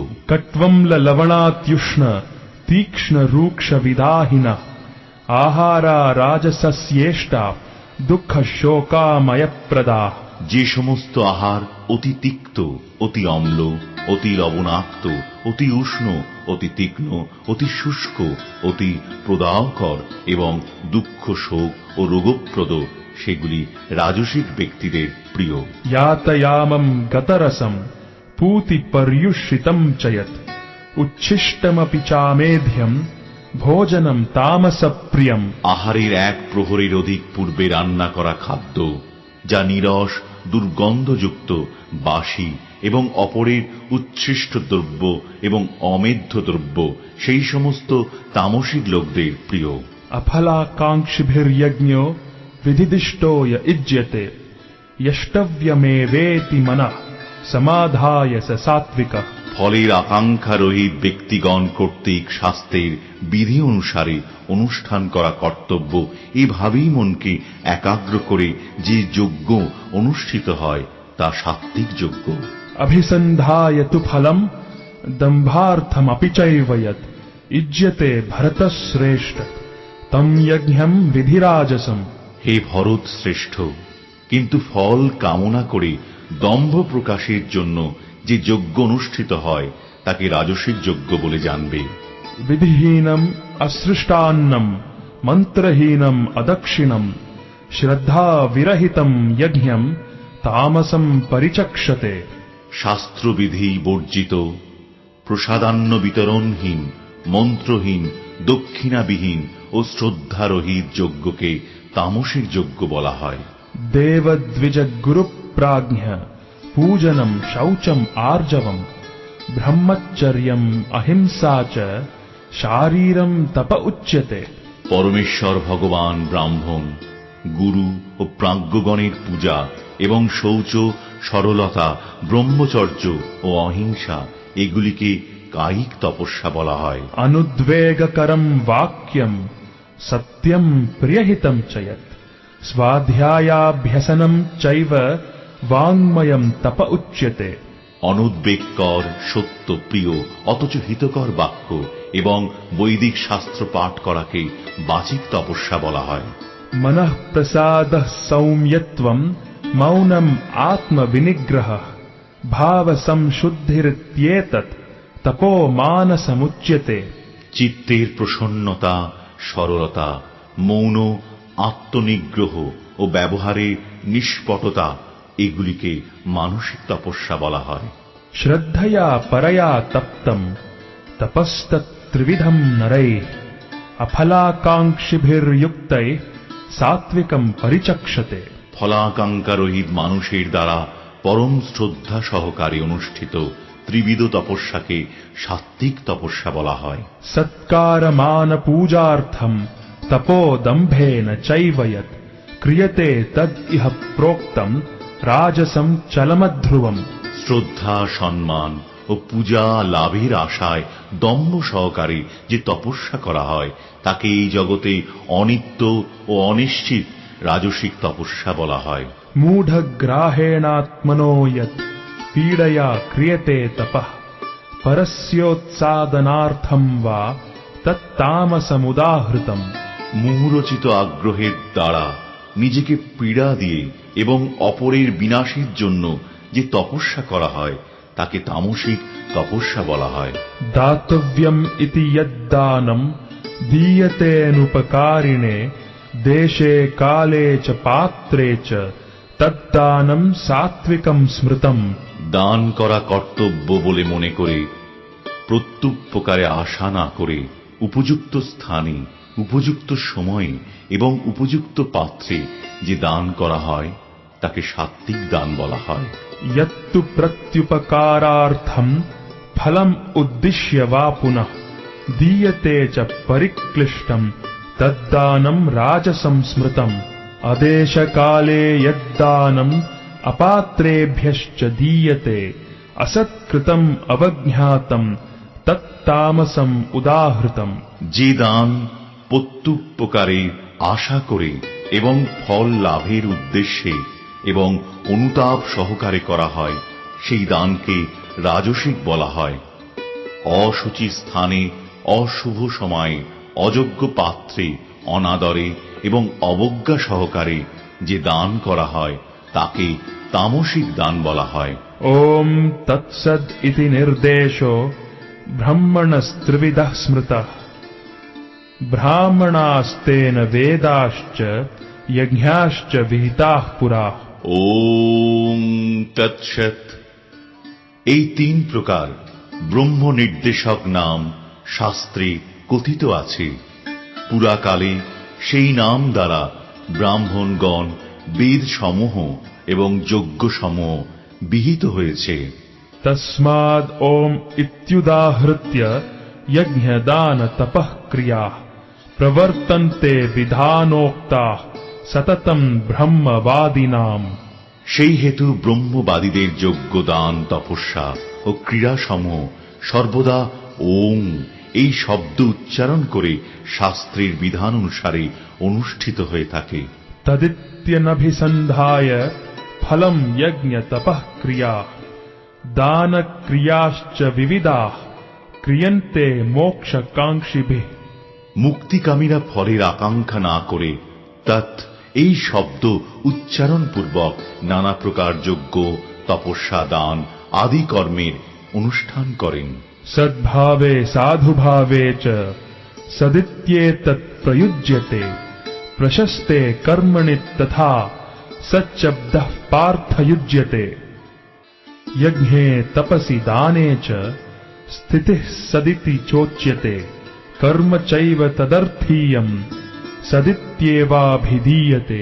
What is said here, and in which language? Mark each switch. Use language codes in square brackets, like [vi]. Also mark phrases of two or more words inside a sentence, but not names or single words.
[sa] कट्वं लवणात्युष्ण तीक्ष्ण रूक्ष विदाहिना आहारा राजसस्येष्टा दुःख शोकामय प्रदा। [bn] যে সমস্ত আহার অতি তিক্ত, অতি অম্ল, অতি লবণাক্ত, অতি উষ্ণ, অতি তীক্ষ্ণ, অতি শুষ্ক, অতি প্রদাহকর এবং দুঃখ, শোক ও রোগপ্রদ, সেগুলি রাজসিক ব্যক্তিদের প্রিয়। [sa] यातयामं गतरसं पूति पर्युषितं च यत् उच्छिष्टमपि चामेध्यं भोजनं तामसप्रियम्। [bn] আহারের এক প্রহরের অধিক পূর্বে রান্না করা খাদ্য, যা নিরস ও দুর্গন্ধযুক্ত, বাসি এবং অপরের উচ্ছিষ্ট দ্রব্য এবং অমেধ্য দ্রব্য সেই সমস্ত তামসিক লোকদের প্রিয়। [sa] अफलाकांक्षिभिर्यज्ञो विधिदिष्टो य इज्यते यष्टव्यमेवेति मनः समाधाय स सात्विकः। [bn] ফলের আকাঙ্ক্ষা রহিত ব্যক্তিগণ কর্তৃক শাস্ত্রের বিধি অনুসারে অনুষ্ঠান করা কর্তব্য, এভাবেই মনকে একাগ্র করে যে যজ্ঞ অনুষ্ঠিত হয় তা সাত্ত্বিক যজ্ঞ। [sa] अभिसन्धाय तु फलम् दम्भार्थमपि चैव यत् इज्यते भरतश्रेष्ठ तम यज्ञम् विधिराजसम्। [bn] হে ভরত শ্রেষ্ঠ, কিন্তু ফল কামনা করে দম্ভ প্রকাশের জন্য যে যজ্ঞ অনুষ্ঠিত হয় তাকে রাজসিক যজ্ঞ বলে জানবে। [sa] विधिहीनम् असृष्टान्नम् मन्त्रहीनम् अदक्षिणम् श्रद्धा विरहितम् यज्ञम् तामसम् परिचक्षते। [bn] শাস্ত্রবিধি বর্জিত, প্রসাদান্ন বিতরণহীন, মন্ত্রহীন, দক্ষিণাবিহীন ও শ্রদ্ধারহিত যজ্ঞকে তামসিক যজ্ঞ বলা হয়। [sa] देवद्विज गुरुप्राज्ञ पूजनम् शौचम् आर्जवम् ब्रह्मचर्यम् अहिंसा च शारीरम् तप उच्यते। [bn] পরমেশ্বর ভগবান ব্রাহ্মণ, গুরু ও প্রাজ্ঞগণের পূজা এবং শৌচ, সরলতা, ব্রহ্মচর্য ও অহিংসা এগুলিকে কায়িক তপস্যা বলা হয়। [sa] अनुद्वेगकरम् वाक्यम् सत्यम् प्रियहितम् च यत् स्वाध्यायाभ्यसनम् चैव वाङ्मयम् तप उच्यते। [bn] অনুদ্বেগকর, সত্য প্রিয় অথচ হিতকর বাক্য এবং বৈদিক শাস্ত্র পাঠ করাকে বাচিক তপস্যা বলা হয়। [sa] मनः प्रसादः सौम्यत्वम् मौनम् आत्मविनिग्रहः भाव संशुद्धिरित्येतत् तपो मानसमुच्यते। [bn] চিত্তের প্রসন্নতা, সরলতা, মৌন, আত্মনিগ্রহ ও ব্যবহারে নিষ্পটতা এগুলিকে মানসিক তপস্যা বলা হয়। [sa] श्रद्धया परया तप्तम् तपस्तत्त्रिविधम् नरैः अफलाकाङ्क्षिभिर्युक्तैः सात्विकम् परिचक्षते। [bn] ফলাকাঙ্ক্ষারহিত মানুষের দ্বারা পরম শ্রদ্ধা সহকারে অনুষ্ঠিত ত্রিবিধ তপস্যাকে সাত্ত্বিক তপস্যা বলা হয়। [sa] सत्कारमान पूजार्थम् तपो दम्भेन चैव यत् क्रियते तद् इह प्रोक्तम् राजसम् चलमध्रुवम्। [bn] শ্রদ্ধা, সম্মান ও পূজা লাভের আশায় দম্ভ সহকারে যে তপস্যা করা হয় তাকে এই জগতে অনিত্য ও অনিশ্চিত রাজসিক তপস্যা বলা হয়। [sa] मूढग्राहेणात्मनो यत् पीडया क्रियते तपः परस्योत्सादनार्थम् वा तत्तामसमुदाहृतम्। [bn] মুহুরচিত আগ্রহের দ্বারা নিজেকে পীড়া দিয়ে এবং অপরের বিনাশের জন্য যে তপস্যা করা হয় তাকে তামসিক তপস্যা বলা হয়। [sa] दातव्यम् इति यद्दानम् दीयतेऽनुपकारिणे देशे काले च पात्रे च तद्दानम् सात्विकम् स्मृतम्। [bn] দান করা কর্তব্য বলে মনে করে প্রত্যুপকারে আশা না করে উপযুক্ত স্থানে, উপযুক্ত সময়ে এবং উপযুক্ত পাত্রে যে দান করা হয় তাকে সাত্ত্বিক দান বলা হয়। [sa] यत्तु प्रत्युपकारार्थम् फलम् उद्दिश्य वा पुनः दीयते च परिक्लिष्टम् तद्दानम् राजसम् स्मृतम्। अदेशकाले यद्दानम् अपात्रेभ्यश्च दीयते असत्कृतम् अवज्ञातम् तत्तामसम् उदाहृतम्। [bn] যে দান প্রত্যুপকারে আশা করে এবং ফল লাভের উদ্দেশ্যে এবং অনুতাপ সহকারে করা হয় সেই দানকে রাজসিক বলা হয়। অশুচি স্থানে, অশুভ সময়ে, অযোগ্য পাত্রে, অনাদরে এবং অবজ্ঞা সহকারে যে দান করা হয় তাকে তামসিক দান বলা হয়। [sa] ओम तत्सद इति निर्देशो ब्रह्मणस्त्रिविधः स्मृतः ब्राह्मणास्तेन वेदाश्च यज्ञाश्च विहिताः पुरा। ওম তৎসৎ। [bn] এই তিন প্রকার ব্রহ্ম নির্দেশক নাম শাস্ত্রে কথিত আছে। পুরাকালে সেই নাম দ্বারা ব্রাহ্মণগণ বেদ সমূহ এবং যজ্ঞসমূহ বিহিত হয়েছে। [sa] तस्माद् ओम इत्युदाहृत्य यज्ञ दान तपः क्रियाः प्रवर्तन्ते विधानोक्ताः सततं ब्रह्मवादिनाम्। [bn] সেই হেতু ব্রহ্মবাদীদের যজ্ঞ দান তপস্যা ও ক্রীড়াসমূহ সর্বদা ওং এই শব্দ উচ্চারণ করে শাস্ত্রের বিধান অনুসারে অনুষ্ঠিত হয়ে থাকে। [sa] तदित्यनभिसन्धाय फलं यज्ञ तपः क्रियाः दान क्रियाश्च विविधाः क्रियन्ते मोक्षकांक्षिभिः। [bn] মুক্তিকামীরা ফলের আকাঙ্ক্ষা না করে তৎ এই শব্দ উচ্চারণ পূর্বক নানা প্রকার যজ্ঞ তপস্যা দান আদি কর্মের অনুষ্ঠান করেন। [sa] सद्भावे साधुभावे च सदित्येतत् प्रयुज्यते प्रशस्ते कर्मणि तथा सच्शब्दः पार्थयुज्यते। यज्ञे तपसि दाने च स्थितिः सदिति चोच्यते कर्म चैव तदर्थीयम् सदित्येवाभिधीयते।